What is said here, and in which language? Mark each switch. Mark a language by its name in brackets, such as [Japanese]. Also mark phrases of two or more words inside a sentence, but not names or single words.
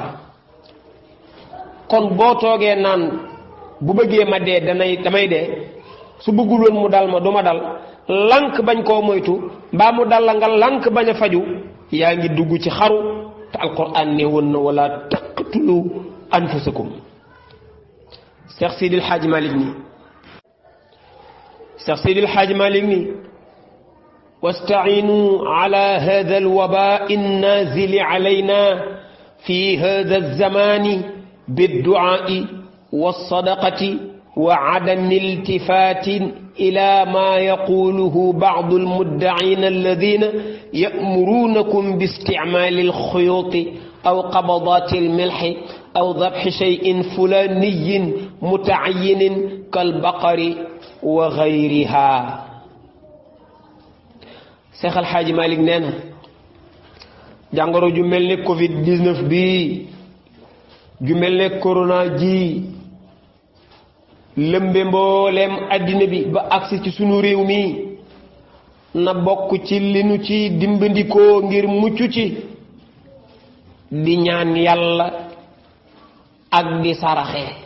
[Wolof] kon boo toogee naan bu bëggee ma dee damay dee su bëggul woon mu dal ma du ma dal lànk bañ koo moytu mbaa mu dal la nga lànk bañ a faju yaa ngi dugg ci xaru te alquran ne woon na [Arabic] ولا تقتلوا أنفسكم. [Wolof] Cheikh Seydil Hadji Malick ni Cheikh Seydil Hadji Malick ni [Arabic] واستعينوا على هذا الوباء النازل علينا في هذا الزمان بالدعاء والصدقة وعدم التفات إلى ما يقوله بعض المدعين الذين يأمرونكم باستعمال الخيوط أو قبضات الملح أو ذبح شيء فلاني متعين كالبقر وغيرها. [Wolof] Cheikh El Hadji Malick nee na jàngoro ju mel ni Covid-19 bi ju mel ne corona ji lëmbe mbooleem àddina bi ba agsi ci sunu réew mi na bokk ci li nu ci dimbandikoo ngir mucc ci di ñaan yàlla ak di saraxe.